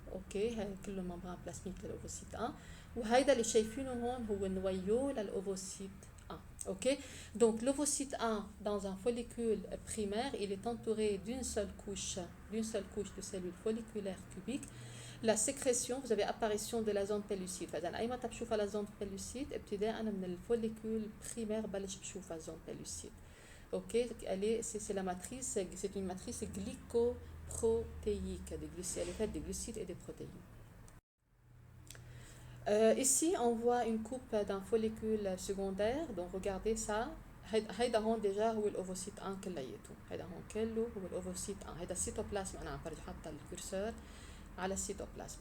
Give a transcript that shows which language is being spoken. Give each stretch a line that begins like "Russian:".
Arabic: اوكي هاي كله ممبران بلازميك للاوفوسيت 1 وهيدا اللي شايفينه هون هو النويو للاوفوسيت 1.
French: Ok, donc l'ovocyte 1 dans un follicule primaire, il est entouré d'une seule couche de cellules folliculaires cubiques. La sécrétion, vous avez apparition de la zone pellucide.
Arabic: فإذا أي ما تبشوف la zone pellucide ابتداء من الفوليكول primaire بلش بشوف la zone pellucide.
French: Ok, c'est la matrice, c'est une matrice glycoprotéique, elle est faite des glucides et des protéines. Ici, on voit une coupe d'un follicule secondaire. Donc, regardez ça.
Arabic: هيدا هون ديجا هو الاوفوسيت 1 كلياته. هيدا هون كله هو الاوفوسيت 1. هيدا السيتوبلازم انا عم فرجي حاطه الكورسور على السيتوبلازم.